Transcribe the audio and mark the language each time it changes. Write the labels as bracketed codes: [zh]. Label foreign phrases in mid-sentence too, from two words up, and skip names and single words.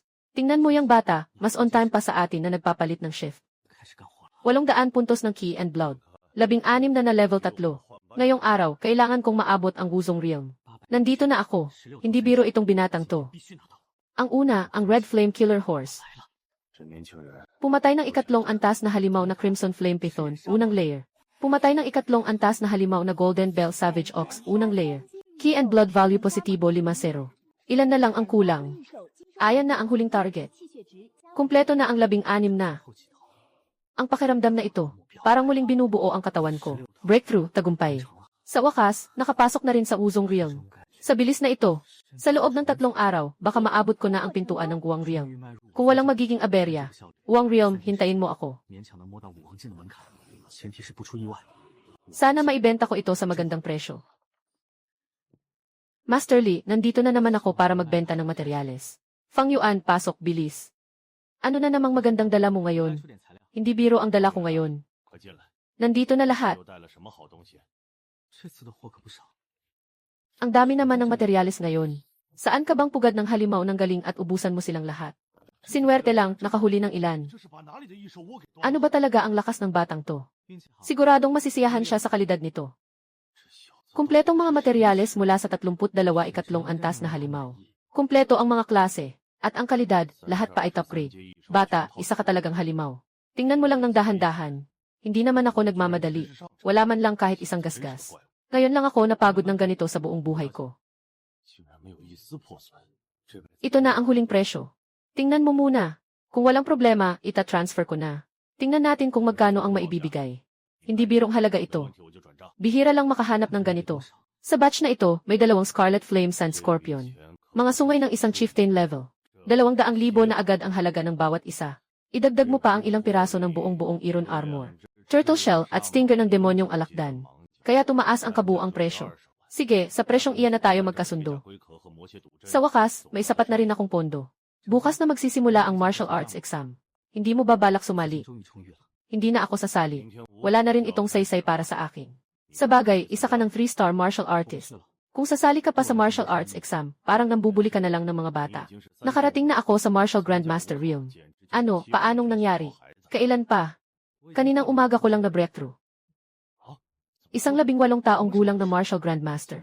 [tl] Tingnan mo yung bata, mas [en] on time [tl] pa sa atin na nagpapalit ng shift. 800 puntos ng [en] Ki and Blood. [tl] 16 na level 3. Ngayong araw, kailangan kong maabot ang Wuzong Realm. Nandito na ako. Hindi biro itong binatang to. Ang una, ang Red Flame Killer Horse. [zh] 这年轻人 [tl] Pumatay ng ikatlong antas na halimaw na Crimson Flame Python, unang layer. Pumatay ng ikatlong antas na halimaw na Golden Bell Savage Ox, unang layer. [en] Key and blood value [tl] positibo 5-0. Ilan na lang ang kulang? Ayan na ang huling target. Kumpleto na ang 16 na. Ang pakiramdam na ito, parang muling binubuo ang katawan ko. Breakthrough, tagumpay. Sa wakas, nakapasok na rin sa Wuzong Realm. Sa bilis na ito, sa loob ng 3 araw, baka maabot ko na ang pintuan ng Guang Realm. Kung walang magiging aberya, Guang Realm, hintayin mo ako. [zh] 勉强能摸到武王境的门槛，前提是不出意外。 [tl] Sana maibenta ko ito sa magandang presyo. Master Li, nandito na naman ako para magbenta ng materyales. Fang Yuan, pasok, bilis. Ano na namang magandang dala mo [zh] 该 [tl] ngayon? [zh] 出点材料， [tl] Hindi biro ang dala ko ngayon. [zh] 快进来， [tl] Nandito na lahat. [zh] 又带了什么好东西？这次的货可不少。 [tl] Ang dami naman ng materyales ngayon. Saan ka bang pugad ng halimaw ng galing at ubusan mo silang lahat? Sinwerte lang, nakahuli ng ilan. [zh] 这是把哪里的一手窝给端了？ [tl] Ano ba talaga ang lakas ng batang to? [zh] 运气好， [tl] Siguradong masisiyahan siya sa kalidad nito. [zh] 这小子 [tl] Kumpletong mga materyales mula sa 32 ikatlong antas na halimaw. Kumpleto ang mga klase. At ang kalidad, lahat pa ay [en] top grade. [tl] Bata, isa ka talagang halimaw. Tingnan mo lang ng dahan-dahan. Hindi naman ako nagmamadali. Wala man lang kahit isang gasgas. Ngayon lang ako napagod ng ganito sa buong buhay ko. [zh] 竟然没有一丝破损，这辈子 [tl] Ito na ang huling presyo. Tingnan mo muna. Kung walang problema, ita-transfer ko na. Tingnan natin kung magkano ang maibibigay. Hindi birong halaga [zh] 有 [tl] ito. [zh] 问题我就转账。 [tl] Bihira lang makahanap ng ganito. Sa batch na ito, may 2 Scarlet Flame Sand Scorpion. Mga sungay ng isang [en] chieftain level. [tl] 200,000 na agad ang halaga ng bawat isa. Idagdag mo pa ang ilang piraso ng buong Iron Armor. Turtle Shell at Stinger ng demonyong alakdan. Kaya tumaas ang kabuang presyo. Sige, sa presyong iyan na tayo magkasundo. Sa wakas, may sapat na rin akong pondo. Bukas na magsisimula ang [en] martial arts exam. [tl] Hindi mo ba balak sumali? [zh] 终于充裕了。 [tl] Hindi na ako sasali. Wala na rin itong saysay para sa akin. Sa bagay, isa ka ng [en] 3-star martial artist. [tl] Kung sasali ka pa sa [en] martial arts exam, [tl] parang nambubuli ka na lang ng mga bata. Nakarating na ako sa Martial Grandmaster Realm. Ano, paanong nangyari? Kailan pa? Kaninang umaga ko lang na breakthrough. Isang 18 taong gulang na Martial Grandmaster.